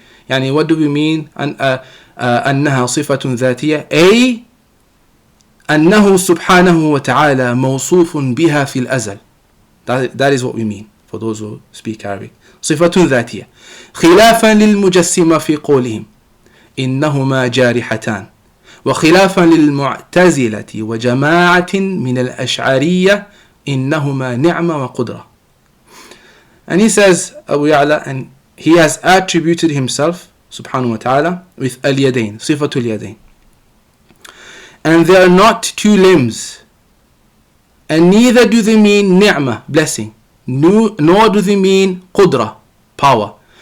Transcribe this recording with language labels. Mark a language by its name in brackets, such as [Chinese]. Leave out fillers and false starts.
[Arabic] يعني [English] what do we mean [Arabic] أنها صفة ذاتية؟ أي أنه سبحانه وتعالى موصوف بها في الأزل. [English] That is what we mean for those who speak Arabic. [Arabic] صفة ذاتية خلافا للمجسمة في قولهم إنهما جارحتان، وخلافا للمعتزلة وجماعة من الأشعرية إنهما نعمة وقدرة. [English] And he says, Abu Ya'la, and he has attributed himself subhanahu wa ta'ala with al-yadayn, sifatul yadayn. And they are not two limbs, and neither do they mean ni'mah, blessing, nor do they mean qudra, power.